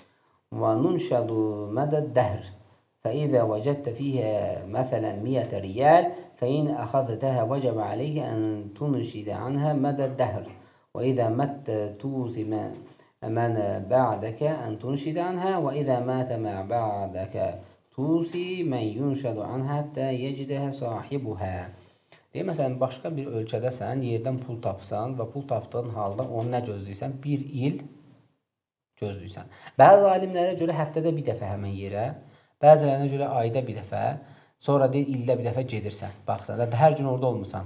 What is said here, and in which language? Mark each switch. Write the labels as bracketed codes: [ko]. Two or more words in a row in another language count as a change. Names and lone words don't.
[ar] وننشد مدى الدهر، فإذا وجدت فيها مثلا 100 ريال فإن أخذتها وجب عليك أن تنشد عنها مدى الدهر، وإذا مت توصي من بعدك أن تنشد عنها، وإذا مات ما بعدك توصي من ينشد عنها حتى يجدها صاحبها. [az] Deyir, məsələn, başqa bir ölkədəsən, yerdən pul tapsan və pul tapdığın halda onu nə gözləyirsən? Bir il gözləyirsən. Bəzi alimlərə görə həftədə bir dəfə həmən yerə, bəzilərinə görə ayda bir dəfə, sonra deyir, ildə bir dəfə gedirsən, baxsan, hər gün orada olmursan.